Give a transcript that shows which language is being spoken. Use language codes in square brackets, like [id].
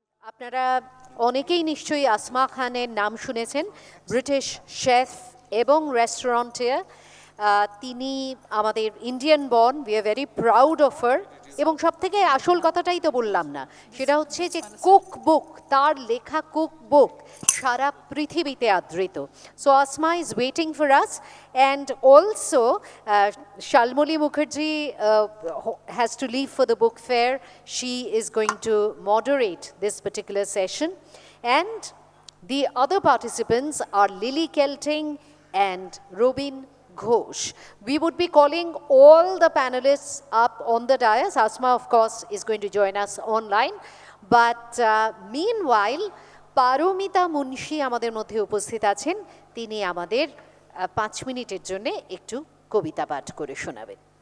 [bn] আপনারা অনেকেই নিশ্চয়ই আসমা খানের নাম শুনেছেন, ব্রিটিশ শেফ এবং রেস্টুরেন্টিয়ার। তিনি আমাদের Indian born, [en] We are very proud of her. [bn] এবং সব থেকে আসল কথাটাই তো বললাম না, সেটা হচ্ছে যে কুক বুক, তার লেখা কুক বুক সারা পৃথিবীতে আদৃত। [en] So Asma is waiting for us, and also Shalmoli Mukherjee has to leave for the book fair. She is going to moderate this particular session, and the other participants are Lily Kelting and Robin Ghose. We would be calling all the panelists up on the dais. Asma, of course, is going to join us online. But meanwhile, Paromita Munshi [bn] আমাদের মধ্যে উপস্থিত আছেন। তিনি আমাদের 5 মিনিটের জন্য একটু কবিতা পাঠ করে শোনাবেন।